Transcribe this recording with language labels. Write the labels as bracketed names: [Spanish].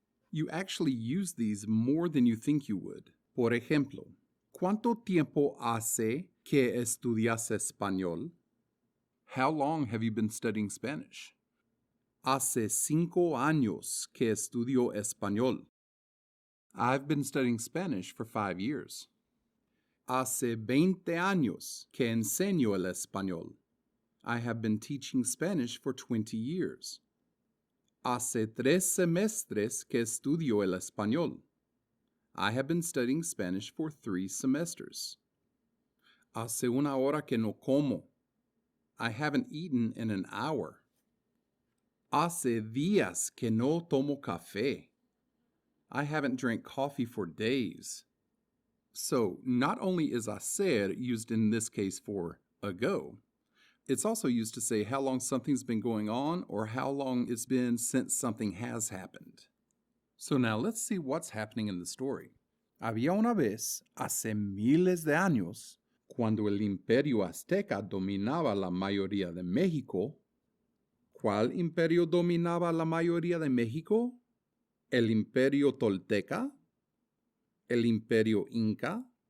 [English] You actually use these more than you think you would. [Spanish] Por ejemplo, ¿cuánto tiempo hace que estudias español? [English] How long have you been studying Spanish? [Spanish] Hace 5 años que estudio español. [English] I've been studying Spanish for 5 years. [Spanish] Hace 20 años que enseño el español. [English] I have been teaching Spanish for 20 years. [Spanish] Hace 3 semestres que estudio el español. [English] I have been studying Spanish for 3 semesters. [Spanish] Hace una hora que no como. [English] I haven't eaten in an hour. [Spanish] Hace días que no tomo café. [English] I haven't drank coffee for days. So, not only is hacer used in this case for ago, it's also used to say how long something's been going on or how long it's been since something has happened. So now let's see what's happening in the story. [Spanish] Había una vez, hace miles de años, cuando el imperio azteca dominaba la mayoría de México. ¿Cuál imperio dominaba la mayoría de México? ¿El imperio tolteca? ¿El imperio inca?